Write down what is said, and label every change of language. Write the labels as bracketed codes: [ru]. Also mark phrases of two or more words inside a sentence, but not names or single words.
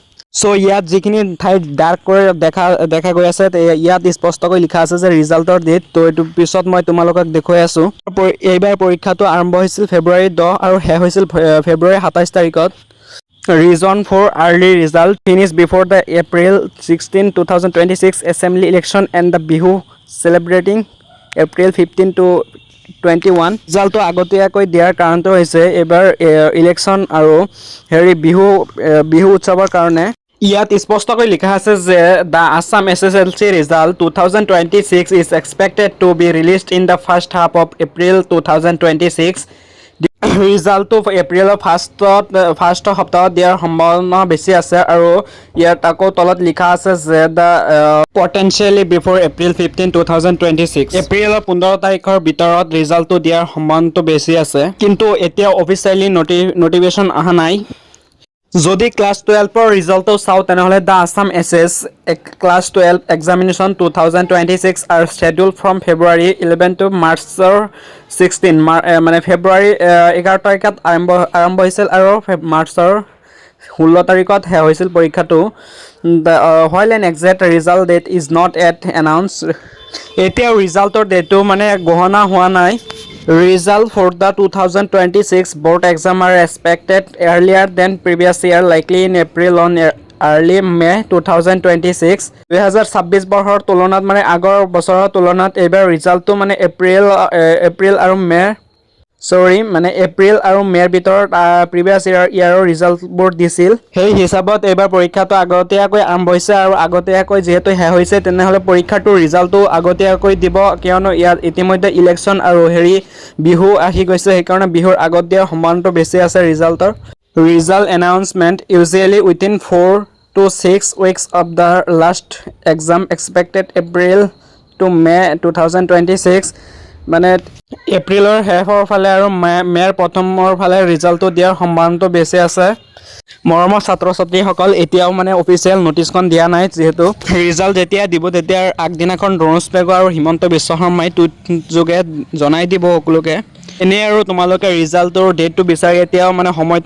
[as] সো ইয়াত যিখিনি ঠাইত ডাৰ্ক কৰি দেখা গৈ আছে ইয়াত স্পষ্টকৈ লিখা আছে যে ৰিজাল্টৰ ডেট তো এইটো পিছত মই তোমালোকক দেখুৱাই আছোঁ এইবাৰ পৰীক্ষাটো আৰম্ভ হৈছিল ফেব্ৰুৱাৰী 10 আৰু শেষ হৈছিল ফেব্ৰুৱাৰী 27 তাৰিখত [en] reason for early result finish before the April 16 2026 assembly election and the Bihu celebrating April 15 to 21 [as] ৰিজাল্টটো আগতীয়াকৈ দিয়াৰ কাৰণটো হৈছে এইবাৰ ইলেকশ্যন আৰু বিহু উৎসৱৰ কাৰণে ইয়াত স্পষ্টকৈ লিখা আছে যে [en] the Assam SSLC result 2026 is expected to be released in the first half of April 2026 [as] ৰিজাল্টটো এপ্ৰিলৰ ফাৰ্ষ্ট সপ্তাহত দিয়াৰ সম্ভাৱনা বেছি আছে আৰু ইয়াত আকৌ তলত লিখা আছে যে [en] the potentially before April 15 2026 [as] এপ্ৰিলৰ 15 তাৰিখৰ ভিতৰত ৰিজাল্টটো দিয়াৰ সম্ভাৱনাটো বেছি আছে কিন্তু এতিয়া [en] officially notification [as] অহা নাই যদি ক্লাছ 12ৰ ৰিজাল্টটো চাওঁ তেনেহ'লে [en] the Assam SS class 12 examination 2026 are schedule from February 11 to [as] মাৰ্চৰ 16 মানে ফেব্ৰুৱাৰী 11 তাৰিখত আৰম্ভ হৈছিল আৰু মাৰ্চৰ 16 তাৰিখত শেষ হৈছিল পৰীক্ষাটো [en] while an exact result date is not yet announced [as] এতিয়াও ৰিজাল্টৰ ডেটটো মানে ঘোষণা হোৱা নাই [en] Result for the 2026 board exam are expected earlier than previous year, likely in April or early May 2026. [as] 2026 বৰ্ষৰ তুলনাত মানে আগৰ বছৰৰ তুলনাত এইবাৰ ৰিজাল্টটো মানে এপ্ৰিল আৰু মে'ৰ ভিতৰত [en] previous yearৰ [as] ৰিজাল্টবোৰ দিছিল সেই হিচাপত এইবাৰ পৰীক্ষাটো আগতীয়াকৈ আৰম্ভ হৈছে আৰু আগতীয়াকৈ যিহেতু শেষ হৈছে তেনেহ'লে পৰীক্ষাটোৰ ৰিজাল্টটো আগতীয়াকৈ দিব কিয়নো ইয়াত ইতিমধ্যে ইলেকশ্যন আৰু বিহু আহি গৈছে সেইকাৰণে বিহুৰ আগত দিয়াৰ সম্ভাৱনাটো বেছি আছে [en] result announcement usually within 4 to 6 weeks of the last exam expected April to May 2026 [as] মানে এপ্ৰিলৰ শেষৰ ফালে আৰু মে'ৰ প্ৰথমৰ ফালে ৰিজাল্টটো দিয়াৰ সম্ভাৱনাটো বেছি আছে মৰমৰ ছাত্ৰ ছাত্ৰীসকল এতিয়াও মানে অফিচিয়েল নটিচখন দিয়া নাই যিহেতু ৰিজাল্ট যেতিয়া দিব তেতিয়াৰ আগদিনাখন দ্ৰোণ পেগু আৰু হিমন্ত বিশ্ব শৰ্মাই টুইট যোগে জনাই দিব সকলোকে এনেই আৰু তোমালোকে ৰিজাল্টৰ ডেটটো বিচাৰি এতিয়াও মানে সময়টো